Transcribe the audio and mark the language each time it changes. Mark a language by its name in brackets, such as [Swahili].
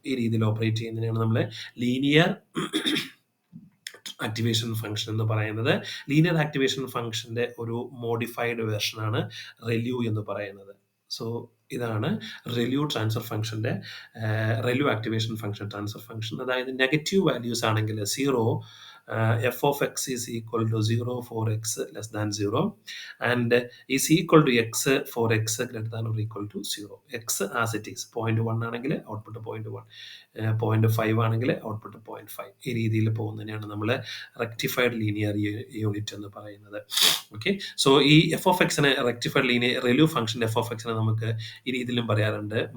[Malayalam] ഈ രീതിയിൽ ഓപ്പറേറ്റ് ചെയ്യുന്നതിനാണ് നമ്മൾ ലീനിയർ ആക്ടിവേഷൻ ഫംഗ്ഷൻ എന്ന് പറയുന്നത്. ലീനിയർ ആക്ടിവേഷൻ ഫംഗ്ഷന്റെ ഒരു മോഡിഫൈഡ് വേർഷനാണ് റെല്യൂ എന്ന് പറയുന്നത്. സോ ഇതാണ് റെല്യൂ ട്രാൻസ്ഫർ ഫംഗ്ഷന്റെ റെല്യൂ ആക്ടിവേഷൻ ഫംഗ്ഷൻ ട്രാൻസ്ഫർ ഫംഗ്ഷൻ. അതായത് നെഗറ്റീവ് വാല്യൂസ് ആണെങ്കിൽ 0, [English] f of x is equal to 0 for x less than 0 and is equal to x for x greater than or equal to 0. [Malayalam] x as it is 0.1 ആണെങ്കിൽ output 0.1, 0.5 ആണെങ്കിൽ output 0.5. ഈ രീതിയിൽ പോകുന്നതിനെയാണ് നമ്മൾ rectified linear unit എന്ന് പറയുന്നത്. Okay, so ഈ F of എക്സിനെ rectified linear റെല്യൂ function F of എക്സിനെ നമുക്ക് ഈ രീതിയിലും പറയാറുണ്ട്.